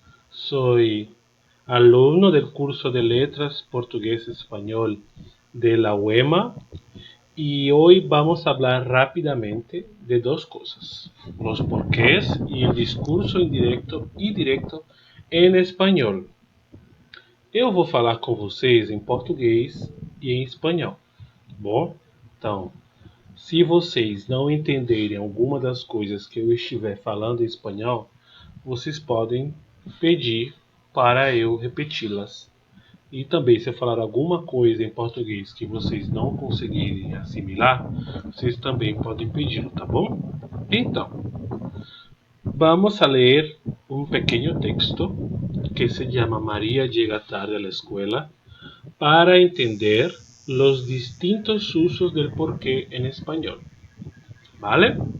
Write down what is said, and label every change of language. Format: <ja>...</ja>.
<es>Soy alumno del curso de Letras Portugués-Español de la UEMA y hoy vamos a hablar rápidamente de dos cosas: los porqués y el discurso</es> <pt>indireto e direto em espanhol. Eu vou falar com vocês em português e em espanhol, tá bom? Então, se vocês não entenderem alguma das coisas que eu estiver falando em espanhol, vocês podem pedir para eu repeti-las. E também, se eu falar alguma coisa em português que vocês não conseguirem assimilar, vocês também podem pedi-lo, tá bom? Então, vamos a ler um pequeno texto que se chama</pt> <es>María llega tarde a la escuela para entender los distintos usos del porqué en español. ¿Vale?</es>